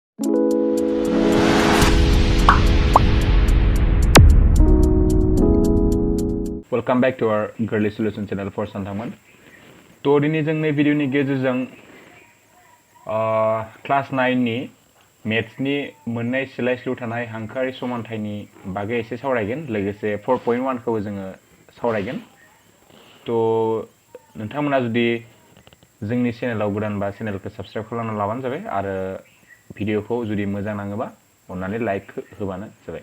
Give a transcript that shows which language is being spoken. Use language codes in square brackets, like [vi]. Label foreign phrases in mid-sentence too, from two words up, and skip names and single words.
[en] Welcome back to our Gwrlwi Solution channel for Santangman. [brx] तो दिनै जों नै भिडिअनि गेजेरजों क्लास 9 नि मैथ्स नि मोननै सोलायस्लु थानाय हांखोआरि समानथायनि बागै एसे सावरायगोन लोगोसे 4.1 खौ जोङो सावरायगोन। तो नोंथांमोना जुदि जोंनि चेनेलाव गोदानबा चेनेलखौ साबस्क्राइब खालामना लाबानो जाबाय आरो भिडिअखौ जुदि मोजां नाङोबा अन्नानै लाइक होबानो जाबाय।